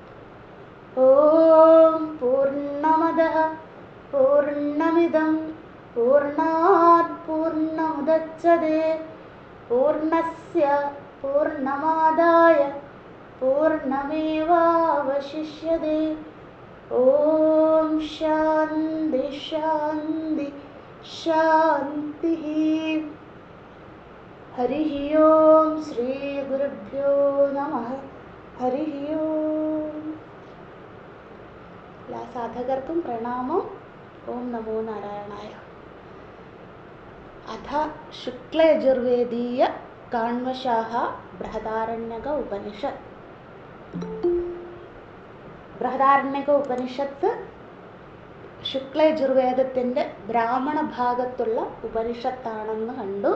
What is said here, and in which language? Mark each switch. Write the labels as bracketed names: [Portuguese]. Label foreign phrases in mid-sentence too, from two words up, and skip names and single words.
[Sanskrit] ओम पूर्णमदः पूर्णमिदं पूर्णात् पूर्णमुदच्यते पूर्णस्य पूर्णमादाय पूर्णमेवावशिष्यते। ओम शांति शांति शांतिः। हरिः ओम श्री गुरुभ्यो नमः। हरिः ओम। [Malayalam] എല്ലാ സാധകർക്കും പ്രണാമം. [Sanskrit] ഓം നമോ നാരായണായ. അഥ ശുക്ലയജുർവേദീയ കാണ്വശാഹ ബൃഹദാരണ്യക ഉപനിഷത്ത്. [Malayalam] ബൃഹദാരണ്യക ഉപനിഷത്ത് ശുക്ലയജുർവേദത്തിൻ്റെ ബ്രാഹ്മണ ഭാഗത്തുള്ള ഉപനിഷത്താണെന്ന് കണ്ടു.